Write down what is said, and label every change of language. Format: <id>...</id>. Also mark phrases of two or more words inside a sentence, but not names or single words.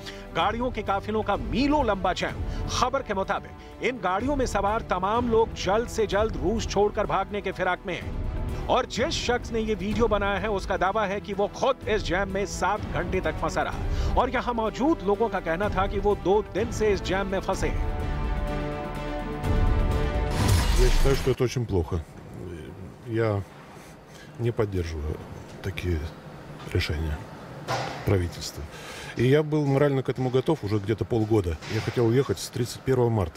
<hi>गाड़ियों के काफिलों का मीलों लंबा जैम। खबर के मुताबिक इन गाड़ियों में सवार तमाम लोग जल्द से जल्द रूस छोड़कर भागने के फिराक में हैं और जिस शख्स ने ये वीडियो बनाया है उसका दावा है कि वो खुद इस जैम में 7 घंटे तक फंसा रहा और यहाँ मौजूद लोगों का कहना था कि वो 2 दिन से इस जैम में फंसे हैं।</hi> <ru>Я считаю, что это очень плохо. Я не поддерживаю такие решения правительства. И я был морально к этому готов уже где-то полгода. Я хотел уехать с 31 марта.</ru>